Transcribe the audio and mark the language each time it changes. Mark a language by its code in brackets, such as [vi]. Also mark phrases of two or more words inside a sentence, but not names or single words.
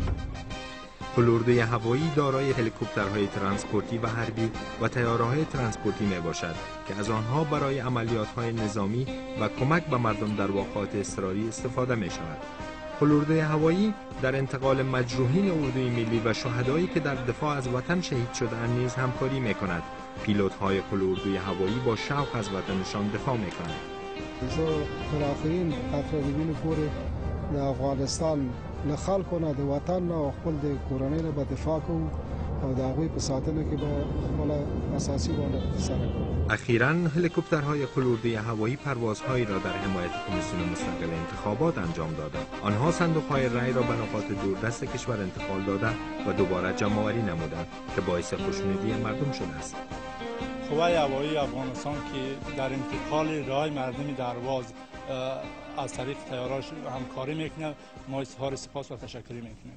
[fa] قلاردوی هوایی دارای هلیکوپترهای ترانسپورتی و حربی و طیاره‌های ترانسپورتی میباشد که از آنها برای عملیات‌های نظامی و کمک به مردم در واقعات اضطراری استفاده می‌شود. قلاردوی هوایی در انتقال مجروحین اردوی ملی و شهدایی که در دفاع از وطن شهید شده‌اند نیز همکاری می‌کند. پیلوت‌های قلاردوی هوایی با شوق از وطنشان دفاع می‌کنند. [ps] تر آخرین قطره وینې پورې د افغانستان له خلکو نه د وطن نه او خپل د کورنۍ نه به دفاع کوو او د هغوی په ساتنه کې به خپله اساسي ونډه ترسره کوو. [fa] اخیراً هلیکوپترهای قلاردوی هوایی پروازهایی را در حمایت کمیسیون مستقل انتخابات انجام دادند. آنها صندوق‌های رای را به نقاط دوردست کشور انتقال داده و دوباره جمع‌آوری نمودند که باعث خوشنودی مردم شده است. قوای هوایی افغانستان که در انتقال رای مردمی درواز از طریق طیاراش همکاری میکنه، ما اظهار سپاس و تشکر میکنیم.